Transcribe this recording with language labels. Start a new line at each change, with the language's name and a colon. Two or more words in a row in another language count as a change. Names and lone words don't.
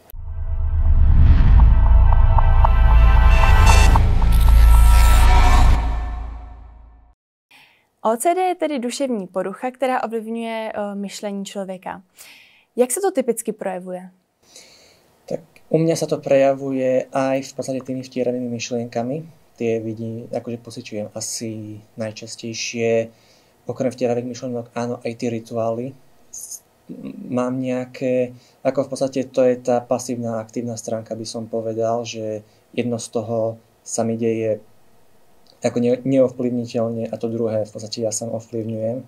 Czech: OCD je tedy duševní porucha, která ovlivňuje myšlení člověka. Jak se to typicky projevuje?
Slovak: Tak u mňa sa to prejavuje aj v podstate tými vtieranými myšlienkami. Tie akože pociťujem asi najčastejšie. Okrem vtieravých myšlienok, áno, aj tie rituály. Mám nejaké, ako v podstate to je tá pasívna, aktívna stránka, by som povedal, že jedno z toho sa mi deje ako neovplyvniteľne a to druhé v podstate ja sám ovplyvňujem.